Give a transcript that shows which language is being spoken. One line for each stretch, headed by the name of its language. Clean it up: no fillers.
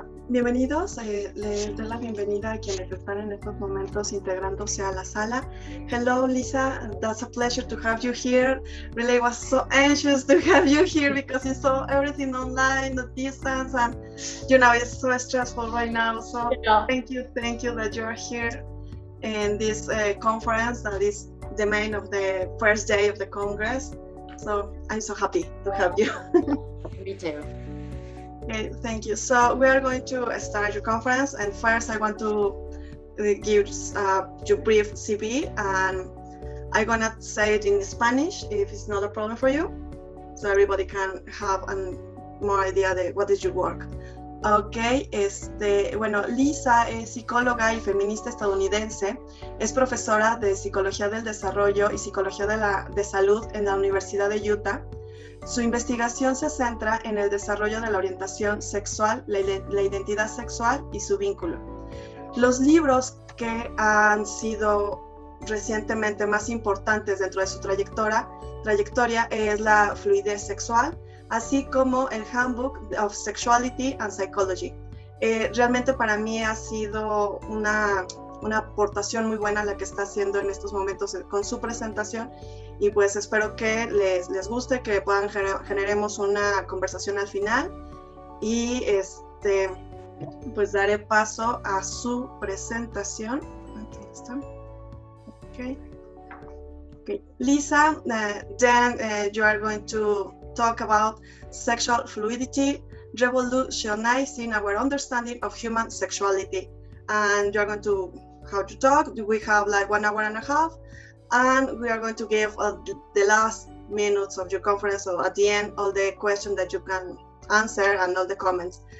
Spanish: Bienvenidos, les doy la bienvenida a quienes están en estos momentos integrándose a la sala.
English: Hello, Lisa, that's a pleasure to have you here. Really, I was so anxious to have you here because you saw everything online, the distance, and it's so stressful right now. So thank you that you're here in this conference that is the main of the first day of the Congress. So I'm so happy to have you. Me too. Okay, thank you. So we are going to start your conference, and first I want to give your brief CV, and I'm gonna say it in Spanish if it's not a problem for you, so everybody can have more idea
Spanish: de
English: what is your work.
Spanish: Ok, bueno, Lisa es psicóloga y feminista estadounidense, es profesora de Psicología del Desarrollo y Psicología de Salud en la Universidad de Utah. Su investigación se centra en el desarrollo de la orientación sexual, la identidad sexual y su vínculo. Los libros que han sido recientemente más importantes dentro de su trayectoria es la fluidez sexual, así como el Handbook of Sexuality and Psychology. Realmente para mí ha sido una aportación muy buena la que está haciendo en estos momentos con su presentación, y pues espero que les guste, que generemos una conversación al final, y pues daré paso a su presentación.
English: Okay. Lisa, then you are going to talk about sexual fluidity, revolutionizing our understanding of human sexuality. And you're going to how to talk. We have like 1 hour and a half, and we are going to give the last minutes of your conference, so at the end, all the questions that you can answer and all the comments.